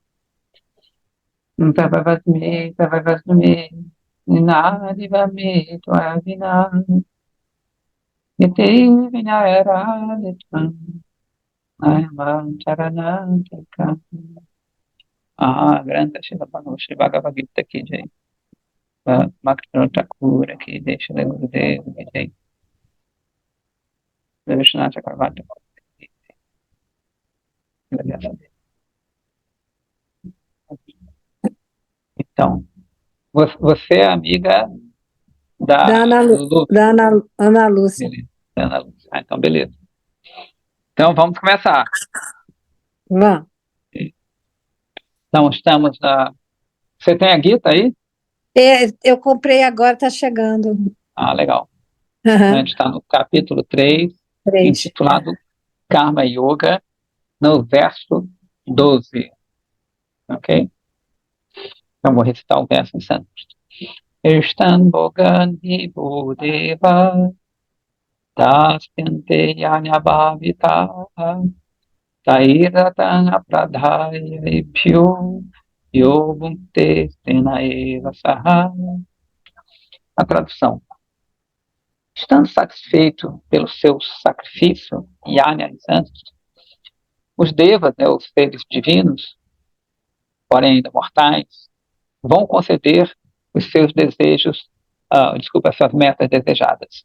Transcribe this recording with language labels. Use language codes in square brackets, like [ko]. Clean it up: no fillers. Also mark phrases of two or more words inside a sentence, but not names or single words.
[sa] तवावस्मि निनादिवामि त्वविना यते विनयरादितम् अयम् चरणन्दिक ग्रन्थ शिल भगवान् श्री भगवद् गीता [hi] की जय भक्तिविनोद ठाकुर की जय श्री गुरुदेव की जय श्री विश्वनाथ चक्रवर्ती की जय. [pt] Então, você é amiga Da da Ana, Lulu? da Ana Lúcia. Beleza. Ana Lúcia. Então, beleza. Então, vamos começar. Vamos. Então, estamos na... Você tem a Gita aí? Eu comprei agora, está chegando. Legal. A gente está no capítulo 3, 3. intitulado Karma Yoga, no verso 12. Ok? Então, vou recitar o verso em sânscrito. [sa] इष्टान् भोगानि बुदेव तस्पिन्ते यन्यभाविता तैरतान् अप्रधायभ्यो योगुम्ते स्तेनएव सह. [pt] A tradução. Estando satisfeito pelo seu sacrifício, Yanya em sânscrito, os devas, os seres divinos, porém ainda mortais, vão conceder os seus desejos, as suas metas desejadas.